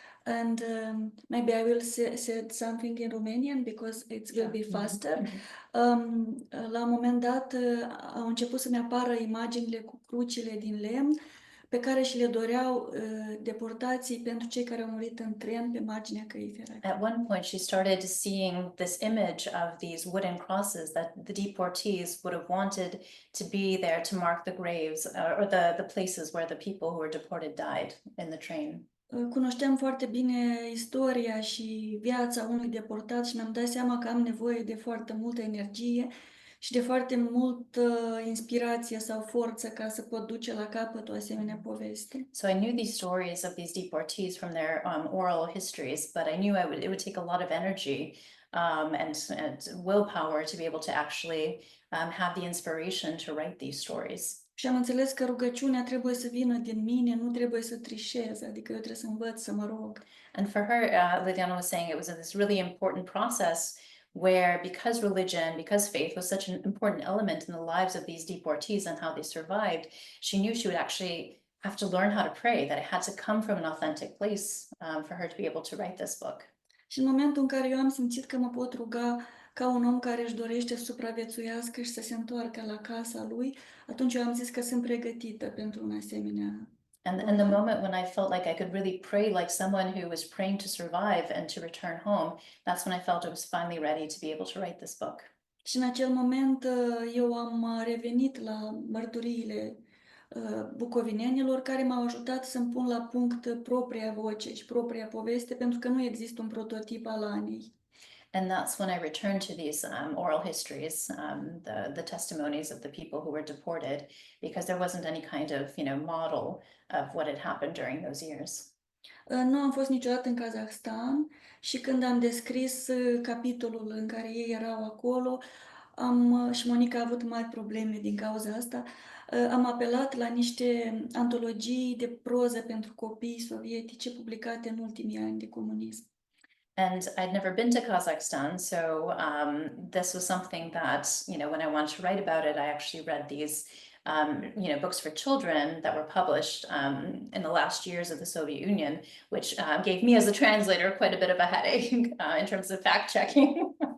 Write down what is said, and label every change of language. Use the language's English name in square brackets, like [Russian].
[English] And maybe I will say something in Romanian because it will be faster. [Romanian] La un moment dat au început să-mi apară imaginile cu crucile din lemn pe care și le doreau deportații pentru cei care au murit în tren pe marginea căii ferate. [English] At one point, she started seeing this image of these wooden crosses that the deportees would have wanted to be there to mark the graves or the places where the people who were deported died in the train. [Romanian] Cunoșteam foarte bine istoria și viața unui deportat și mi-am dat seama că am nevoie de foarte multă energie și de foarte multă inspirație sau forță ca să pot duce la capăt o asemenea poveste. [English] So I knew these stories of these deportees from their oral histories, but I knew it would take a lot of energy and willpower to be able to actually have the inspiration to write these stories. [Romanian] Și am înțeles că rugăciunea trebuie să vină din mine, nu trebuie să trișez, adică eu trebuie să învăț să mă rog. [English] And for her, Liliana was saying it was this really important process where, because religion, because faith was such an important element in the lives of these deportees and how they survived, she knew she would actually have to learn how to pray, that it had to come from an authentic place for her to be able to write this book. [Romanian] Și în momentul în care eu am simțit că mă pot ruga ca un om care își dorește să supraviețuiască și să se întoarcă la casa lui, atunci eu am zis că sunt pregătită pentru un asemenea. [English] And the moment when I felt like I could really pray like someone who was praying to survive and to return home, that's when I felt I was finally ready to be able to write this book. [Romanian] Și în acel moment eu am revenit la mărturiile bucovinenilor care m-au ajutat să-mi pun la punct propria voce și propria poveste, pentru că nu există un prototip al Anei. [English] And that's when I returned to these oral histories, the testimonies of the people who were deported, because there wasn't any kind of, model of what had happened during those years. [Romanian] Nu am fost niciodată în Kazakhstan și când am descris capitolul în care ei erau acolo, și Monica a avut mari probleme din cauza asta, am apelat la niște antologii de proză pentru copii sovietice publicate în ultimii ani de comunism. [English] And I'd never been to Kazakhstan, so this was something that, when I wanted to write about it, I actually read these, books for children that were published in the last years of the Soviet Union, which gave me as a translator quite a bit of a headache in terms of fact checking.